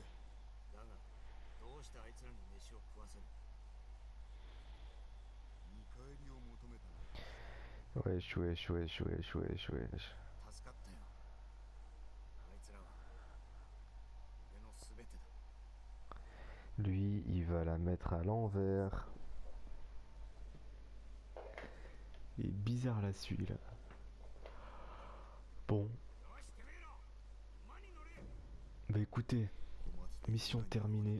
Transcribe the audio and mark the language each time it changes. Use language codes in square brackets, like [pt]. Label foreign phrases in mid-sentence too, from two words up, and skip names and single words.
[ja] だがどうしてあいつらに飯を食わせる。見返りを求めたな。 [fr] Wesh, wesh, wesh, wesh, wesh, wesh. [ja] 助かったよ。あいつらは俺の全てだ。 [fr] Lui, il va la mettre à l'envers. Il est bizarre là, celui-là. Bon. Bah écoutez, mission terminée.